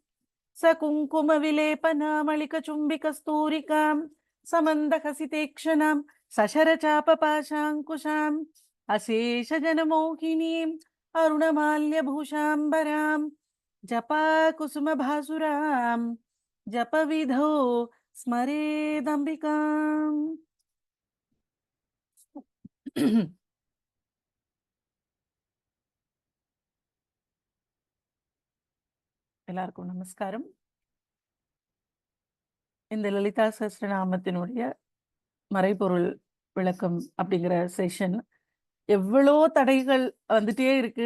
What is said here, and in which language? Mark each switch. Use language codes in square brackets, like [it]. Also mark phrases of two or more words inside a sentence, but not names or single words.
[sa] सकुङ्कुमविलेपनामलिकचुम्बिकस्तूरिकां समन्दहसितेक्षणां सशरचापपाशाङ्कुशाम् अशेषजनमोहिनीम् अरुणमाल्यभूषाम्बरां जपाकुसुमभासुरां जपविधौ स्मरेदम्बिकाम्. [ta] எல்லாருக்கும் நமஸ்காரம். இந்த லலிதா சஹஸ்ரநாமத்தினுடைய மறைபொருள் விளக்கம் அப்படிங்கிற செஷன் எவ்வளோ தடைகள் வந்துட்டே இருக்கு.